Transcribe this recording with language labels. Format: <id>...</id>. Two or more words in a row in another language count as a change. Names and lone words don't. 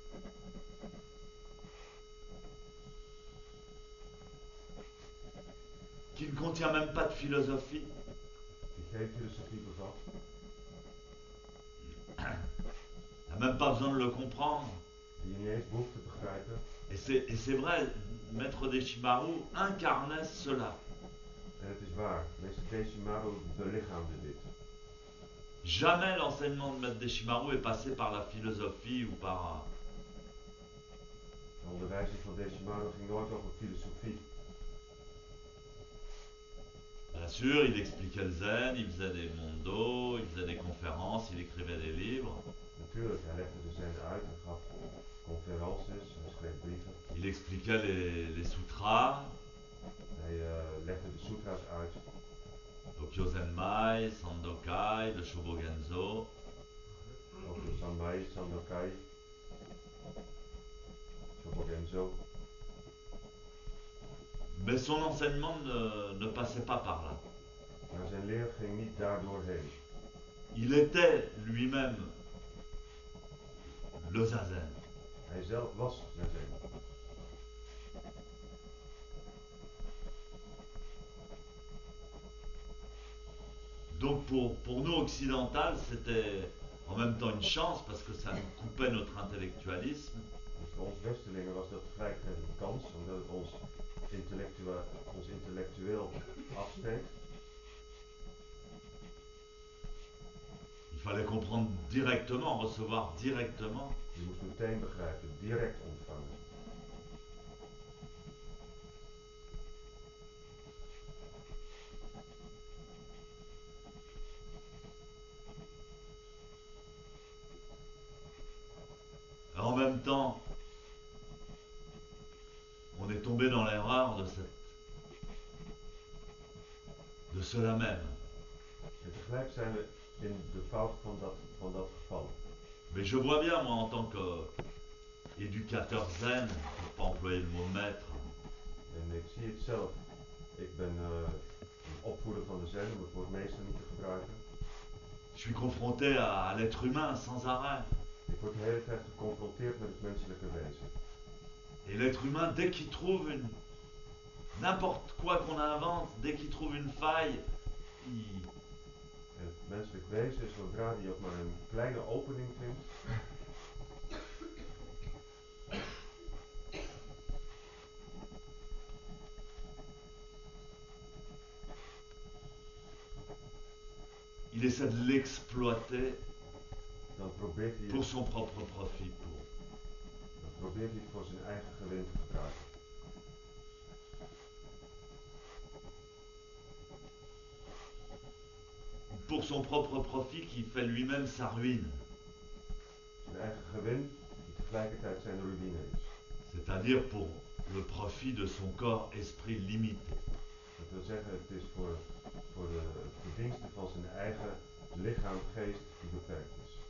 <fr>qui ne contient même pas de philosophie,</fr> <nl>die geen filosofie bevat,</nl> <fr>il n'y a même pas besoin de le comprendre.</fr> <nl>die je niet eens behoeft te begrijpen.</nl> <fr>Et c'est vrai, Maître Deshimaru incarnait cela.</fr> <nl>En het is waar, Meester Deshimaru belichaamde dit.</nl> <fr>Jamais l'enseignement de Maître Deshimaru est passé par la philosophie ou par...</fr> <nl>De onderwijzing van Deshimaru ging nooit over filosofie.</nl> <fr>Bien sûr, il expliquait le zen, il faisait des mondos, il faisait des conférences, il écrivait des livres.</fr> <nl>Natuurlijk, hij legde de zen uit, hij gaf conferences, hij schreef brieven.</nl> <fr>Il expliquait les sutras,</fr> <nl>Hij legde de sutra's uit,</nl> <fr>Tokyo Zenmai, Sandokai, le Shobogenzo.</fr> <nl>ook de Sanmai, Sandokai, Shobogenzo.</nl> <fr>Mais son enseignement ne passait pas par là.</fr> <nl>Maar zijn leer ging niet daardoorheen.</nl> <fr>Il était lui-même le zazen.</fr> <nl>Hij zelf was zazen.</nl> <fr>Donc pour nous occidentales, c'était en même temps une chance parce que ça nous coupait notre intellectualisme.</fr> <nl>Dus voor ons Westelingen was dat tegelijkertijd een kans, omdat het ons intellectueel afsteekt.</nl> <fr>Il fallait comprendre directement, recevoir directement.</fr> <nl>Je moest meteen begrijpen, direct ontvangen.</nl> <fr>En même temps, on est tombé dans l'erreur de cela même.</fr> <nl>En tegelijk zijn we in de fout van dat geval.</nl> <fr>Mais je vois bien, moi, en tant qu'éducateur zen, pour ne pas employer le mot maître,</fr> <nl>En ik zie het zelf. Ik ben een opvoeder van de zen, om het woord meester niet te gebruiken.</nl> <fr>je suis confronté à l'être humain sans arrêt.</fr> <nl>Ik word de hele tijd geconfronteerd met het menselijke wezen.</nl> <fr>Et l'être humain, dès qu'il trouve n'importe quoi qu'on invente, dès qu'il trouve une faille,</fr> <nl>En het menselijk wezen, zodra die ook maar een kleine opening vindt,</nl> <fr>il essaie de l'exploiter</fr> <nl>dan probeert hij</nl> <fr>pour son propre profit.</fr> <nl>het voor zijn eigen gewin te gebruiken.</nl> <fr>Pour son propre profit qui fait lui-même sa ruine.</fr> <nl>Zijn eigen gewin, die tegelijkertijd zijn ruïne is.</nl> <fr>C'est-à-dire pour le profit de son corps-esprit limité.</fr> <nl>Dat wil zeggen, het is voor de verdiensten van zijn eigen lichaam, geest die beperkt is.</nl>